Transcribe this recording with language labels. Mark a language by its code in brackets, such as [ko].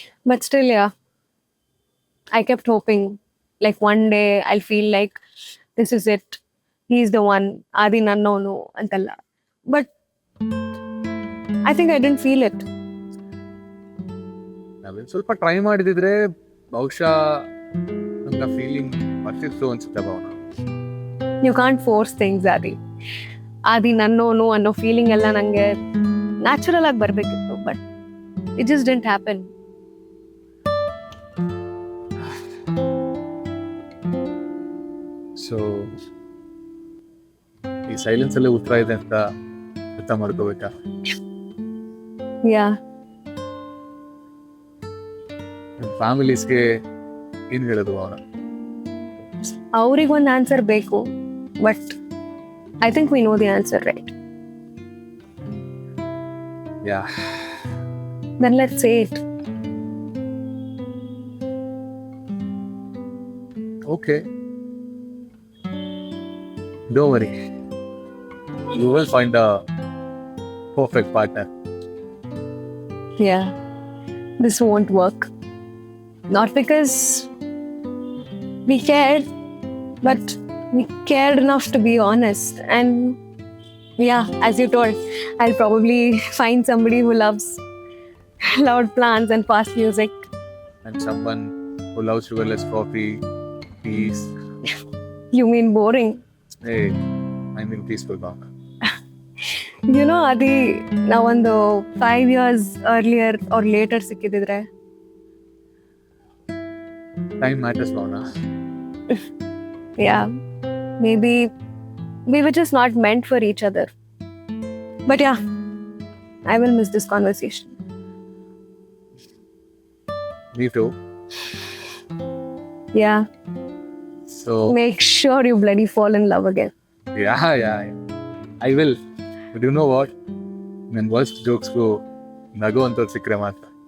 [en] But still, yeah, I kept hoping like one day I'll feel like this is it. He's the one. Adi [kn] nannonu antalla. [en] But I think I didn't feel it. [kn] ನಾವೇನು ಸ್ವಲ್ಪ try ಮಾಡಿದಿದ್ರೆ ಬಹುಶಃ ನನ್ನ feeling ಬರ್ತಿತ್ತು ಅನ್ಸುತ್ತೆ Bhavana. [en] You can't force things, Adi. [kn] Adi nannonu ಅನ್ನೋ feeling ಎಲ್ಲ ನಂಗೆ natural ಆಗಿ ಬರ್ಬೇಕಿತ್ತು. [en] But it just didn't happen. [kn] So ಈ ಸೈಲೆನ್ಸ್ ಅಲ್ಲೇ ಉತ್ತರ ಇದೆ ಅಂತ ಅರ್ಥ ಮಾಡ್ಕೋಬೇಕಾ? [en] Yeah. [kn] ಫ್ಯಾಮಿಲೀಸ್ಗೆ ಏನ್ ಹೇಳೋದು ಅವನ? ಅವ್ರಿಗೊಂದು ಆನ್ಸರ್ ಬೇಕು. [en] But I think we know the answer, right? Yeah, Then let's say it. Okay, don't worry, you will find a perfect partner. Yeah. This won't work. Not because we cared, but we cared enough to be honest. And yeah, as you told, I'll probably find somebody who loves loud plants and fast music. And someone who loves sugarless coffee, peace. You mean boring? Hey, I mean peaceful Bhavana. You know, Adi, [kn] ನಾವೊಂದು [en] 5 years earlier or later [kn] ಸಿಕ್ಕಿದ್ರೆ [en] Time matters Bhavana. yeah, maybe we were just not meant for each other. But yeah, I will miss this conversation. Me too. Yeah, So make sure you bloody fall in love again. yeah. I will. But you know what? [kn] ನನ್ನ worst ಜೋಕ್ಸ್ಗೂ ನಗು ಅಂತ ಸಿಕ್ಕರೆ ಮಾತ್ರ.